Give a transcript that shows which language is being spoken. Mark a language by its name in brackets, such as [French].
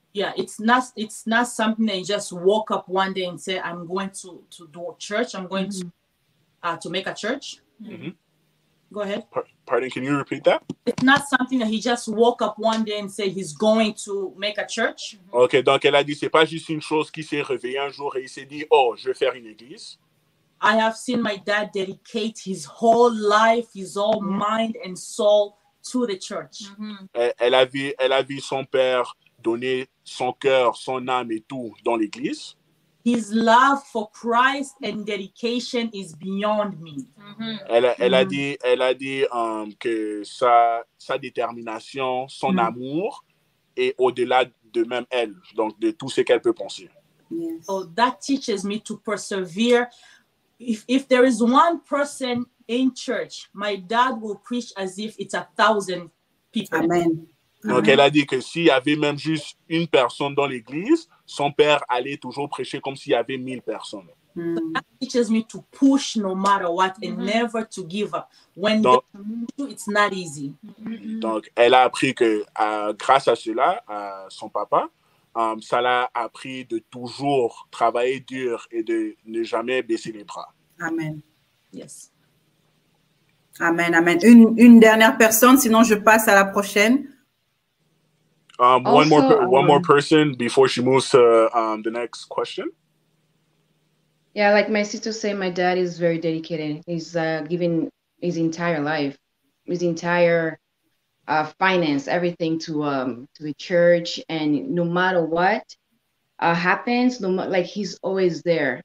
[English] Yeah, it's not something that you just woke up one day and say, I'm going to do a church. I'm going to make a church. Go ahead. Pardon, can you repeat that? It's not something that he just woke up one day and say he's going to make a church. [French] Ok, donc elle a dit, c'est pas juste une chose qui s'est réveillée un jour et il s'est dit, oh, je vais faire une église. [English] I have seen my dad dedicate his whole life, his whole mind and soul to the church. [French] Elle a vu son père donner son cœur, son âme et tout dans l'église. [English] His love for Christ and dedication is beyond me. [French] Elle a dit que sa détermination, son amour est au-delà de même elle, donc de tout ce qu'elle peut penser. [English] So that teaches me to persevere. If there is one person in church, my dad will preach as if it's 1,000 people. Amen. [French] Donc, elle a dit que s'il y avait même juste une personne dans l'église, son père allait toujours prêcher comme s'il y avait 1000 personnes. [English] So that teaches me to push no matter what and never to give up. When it's not easy. [French] Donc, elle a appris que grâce à cela, à son papa, ça l'a appris de toujours travailler dur et de ne jamais baisser les bras. [English] Amen. Yes. Amen, amen. [French] Une dernière personne, sinon je passe à la prochaine. [English] One more person before she moves to the next question. Yeah, like my sister said, my dad is very dedicated. He's giving his entire life, his entire finance, everything to the church, and no matter what happens, like he's always there.